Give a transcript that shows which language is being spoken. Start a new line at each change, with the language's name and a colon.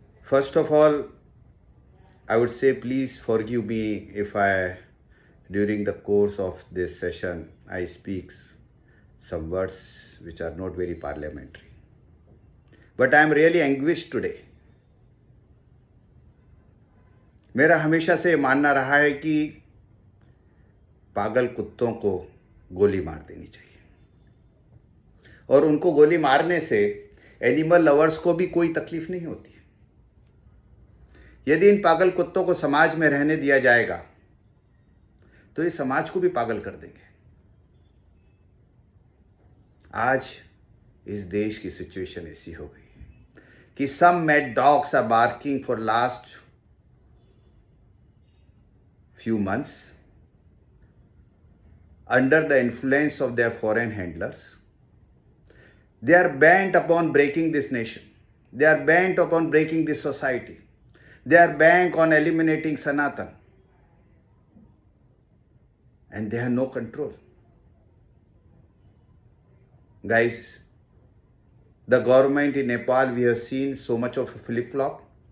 English: First of all, I would say please forgive me if during the course of this session, I speak some words which are not very parliamentary. But I am really anguished today.
Hindi: मेरा हमेशा से मानना रहा है कि पागल कुत्तों को गोली मार देनी चाहिए और उनको गोली मारने से एनिमल लवर्स को भी कोई तकलीफ नहीं होती. यदि इन पागल कुत्तों को समाज में रहने दिया जाएगा तो ये समाज को भी पागल कर देंगे. आज इस देश की सिचुएशन ऐसी हो गई है कि
English: Some mad dogs are barking for last few months under the influence of their foreign handlers. They are bent upon breaking this nation. They are bent upon breaking this society. They are bent on eliminating Sanatan. And they have no control. Guys, the government in Nepal, we have seen so much of a flip-flop.